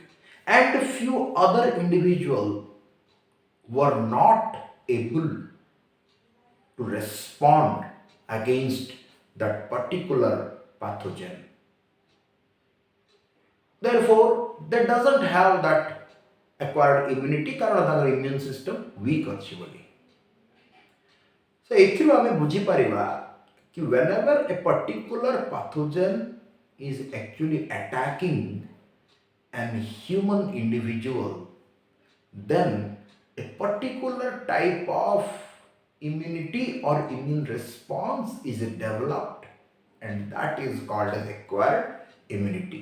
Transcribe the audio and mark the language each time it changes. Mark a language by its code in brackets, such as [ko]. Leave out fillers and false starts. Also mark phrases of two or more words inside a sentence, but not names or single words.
[en] And few other individuals were not able to respond against that particular pathogen. Therefore, they doesn't have that acquired immunity [or] କାରଣ ତାଙ୍କର [en] immune system weak [or] ଅଛି ବୋଲି. [en] So [or] ଏଥିରୁ ଆମେ ବୁଝିପାରିବା କି [en] whenever a particular pathogen is actually attacking an human individual, then a particular type of immunity or immune response is developed, and that is called as acquired immunity.